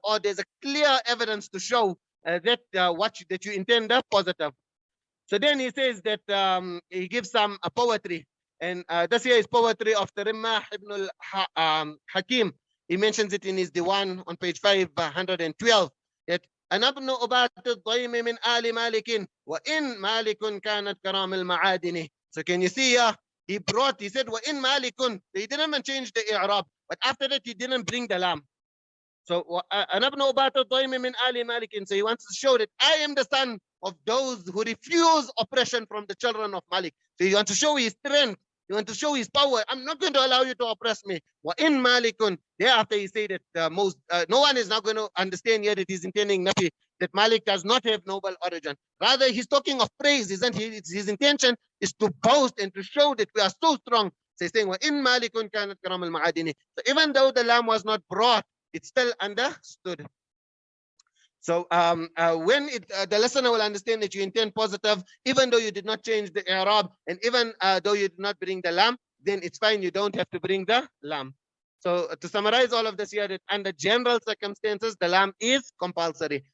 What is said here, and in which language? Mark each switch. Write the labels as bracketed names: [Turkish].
[English] Or there's a clear evidence to show that that you intend the positive. So then he says that he gives some poetry, and this here is poetry of Tarimah ibn al-Hakim. He mentions it in his Diwan on page 512. That [Arabic] أنا ابن أبات الضيم من آل مالك وإن مالك كانت كرام المعادن. [English] So can you see here? He said [Arabic] وإن مالك. [English] He didn't even change the i'rab, but after that he didn't bring the lam. So [Arabic] أنا ابن أبات الضيم من آل مالك. [English] So he wants to show that I am the son of those who refuse oppression from the children of Malik. So you want to show his strength, you want to show his power. I'm not going to allow you to oppress me. [Arabic] وَإِن مَالِكٌ. [English] Thereafter he said that no one is now going to understand here that he's intending nafi, that Malik does not have noble origin. Rather, he's talking of praise, isn't he? His intention is to boast and to show that we are so strong. So he's saying, [Arabic] وَإِن مَالِكٌ كَانَتْ كَرَامَ الْمَعَادِنِ. [English] So even though the lamb was not brought, it's still understood. So when the listener will understand that you intend positive, even though you did not change the i'rab, and even though you did not bring the lam, then it's fine. You don't have to bring the lam. So to summarize all of this here, that under general circumstances, the lam is compulsory.